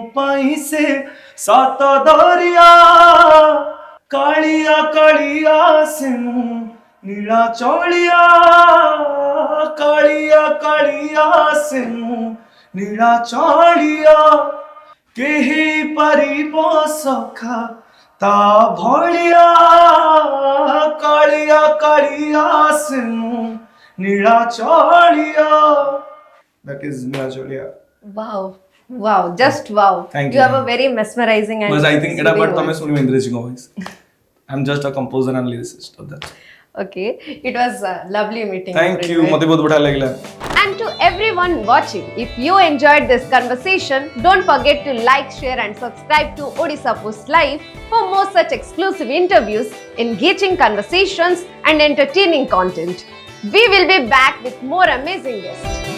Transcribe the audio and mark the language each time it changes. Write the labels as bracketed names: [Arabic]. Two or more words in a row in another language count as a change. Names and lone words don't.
[Odia] ପାଇ ସେ ସାତ ଦରିଆ କାଳିଆ କାଳିଆ ସେ ମୁ ନୀଳ ଚଉଳିଆ କାଳିଆ କାଳିଆ ସେ ମୁ ନୀଳ ଚଉଳିଆ କେହି ପରିବ ସଖା ତା ଭଳିଆ କାଳିଆ କାଳିଆ ସେ ମୁ ନୀଳ ଚଉଳିଆ. [English] That is Nila Cholia. Wow. Wow, just wow. Thank you you. have a very mesmerizing and Because I think it soothing about voice. Tame Indresh Singh voice. I'm just a composer and lyricist of that. Okay, it was lovely meeting Thank you. Ridway. [Odia] ମତେ ବହୁତ ବଢ଼ିଆ ଲଗଲା. [English] And to everyone watching, if you enjoyed this conversation, don't forget to like, share and subscribe to Odisha Post Live for more such exclusive interviews, engaging conversations and entertaining content. We will be back with more amazing guests.